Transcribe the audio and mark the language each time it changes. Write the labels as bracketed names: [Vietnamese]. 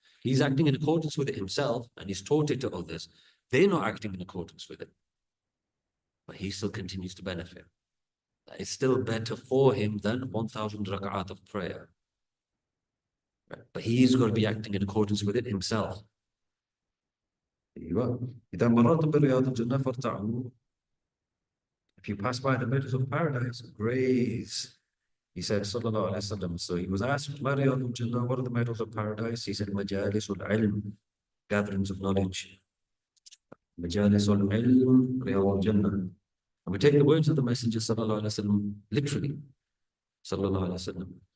[English] He's acting in accordance with it himself and he's taught it to others. They're not acting in accordance with it. But he still continues to benefit. It's still better for him than 1,000 rak'at of prayer. Right? But he's got to be acting in accordance with it himself. [Arabic] إذا مررتم برياض الجنة فارتعوا. [English] If you pass by the meadows of paradise, graze. He said, sallallahu alaihi wasallam. So he was asked, what are the meadows of paradise? He said, majalisul ilm, gatherings of knowledge. [Arabic] Majalisul ilm, riyadul jannah. [English] And we take the words of the Messenger sallallahu alaihi wasallam literally. Sallallahu alaihi wasallam.